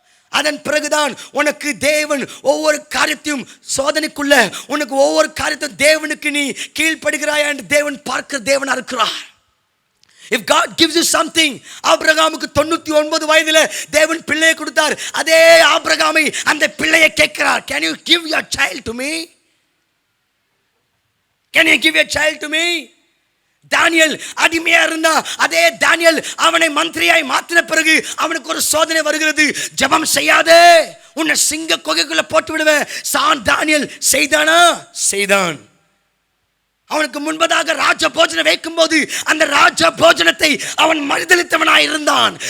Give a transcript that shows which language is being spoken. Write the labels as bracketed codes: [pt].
[ta] அதன் பிறகுதான் உனக்கு தேவன் ஒவ்வொரு காரியத்தையும் சோதனைக்குள்ள, உனக்கு ஒவ்வொரு காரியத்தையும் தேவனுக்கு நீ கீழ்ப்படுகிறாயா என்று தேவன் பார்க்கிற தேவனா இருக்கிறார். [en] If God gives you something, [ta] ஆபிரகாமுக்கு 99 வயதுல தேவன் பிள்ளையை கொடுத்தார். அதே ஆபிரகாமை அந்த பிள்ளையை கேட்கிறார், [en] can you give your child to me? Can you give a child to me? [ta] தானியேல் அடிமையா இருந்தா, அதே தானியேல் அவனை மந்திரியாய் மாற்றின பிறகு அவனுக்கு ஒரு சோதனை வருகிறது. ஜெபம் செய்யாதே, உன்னை சிங்க குகைக்குள்ள போட்டு விடுவேன். தானியேல் செய்தானா? செய்தான். அவனுக்கு முன்பதாக ராஜ போஜனம் வைக்கும் போது அந்த ராஜ போஜனத்தை அவன் மறுதலித்தவனாய் இருந்தான்.